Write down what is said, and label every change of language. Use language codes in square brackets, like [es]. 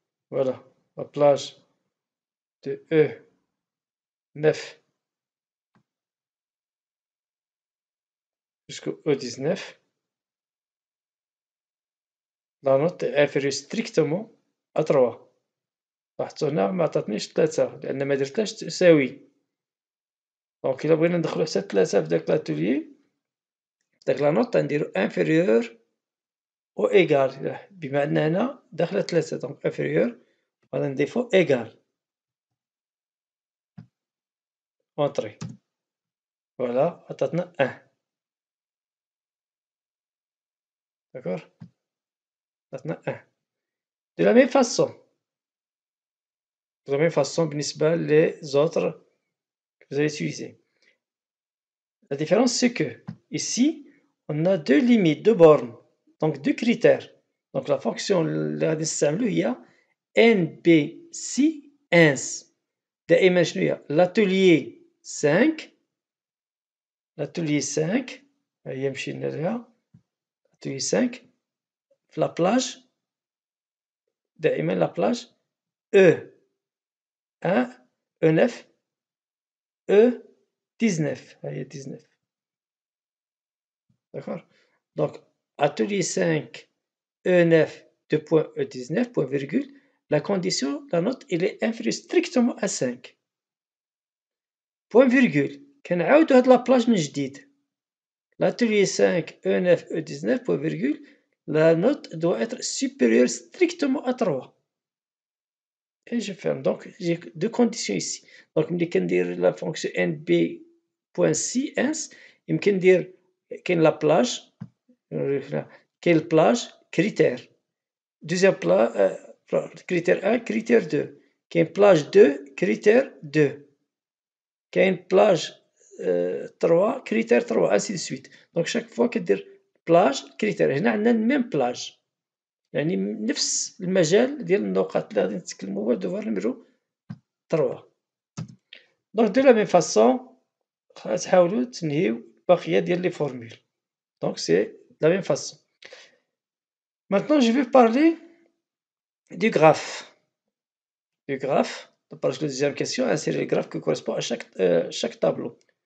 [fr] Voilà, la plage de E9 jusqu'au E19. La note est inférieure strictement à 3. [ar] لاحظتوا هنا ما عطاتنيش 3 لأن ما درتهاش تساوي. دونك إلا بغينا ندخلو حتى 3 في داك لاتوليي، داك لا نوت غنديرو inférieur أو إيكال، بما أن هنا داخلة 3 دونك inférieur غادي نضيفو égal. [fr] Entrée. [ar] Voilà, عطاتنا 1. [fr] D'accord. [ar] عطاتنا 1. [fr] De la même façon. De la même façon [ar] بالنسبة [fr] les autres que vous allez utiliser. La différence c'est que ici on a deux limites, deux bornes, donc deux critères. Donc la fonction [ar] اللي غادي نستعملو هي [fr] NBC ins. [ar] دائما شنو هي l'atelier 5. l'atelier 5 هي مشينا لها atelier 5 في la plage دائما la plage E1 E9 E19 هي 19. [fr] D'accord. Donc atelier 5 E9 2 point E19 point virgule, la condition, la note elle est inférieure strictement à 5. [ar] Point virgule كنعاودو هاد لابلاج من جديد. [fr] L'atelier 5 E9 E19 point virgule, la note doit être supérieure strictement à 3. Et je ferme. Donc j'ai deux conditions ici. [ar] Donc ملي كندير la fonction nb.c ins يمكن ندير كاين لا بلاج كاين البلاج كريتير. [fr] Deuxième critère 1, critère 2. [ar] كاين [fr] plage 2, critère 2. [ar] كاين [fr] plage 3, critère 3, ainsi de suite. Donc chaque fois [ar] كدير [fr] plage critère. [ar] هنا عندنا [fr] même plage. [ar] يعني نفس المجال ديال النقط اللي غادي نتكلمو هو devoir numéro 3. [fr] Donc de la même façon [ar] غتحاولوا تنهيو الباقية ديال [fr] les formules. Donc c'est la même façon. Maintenant je vais parler du graphe. Du graphe, parce que la deuxième question, insérer le graphe qui correspond à chaque tableau.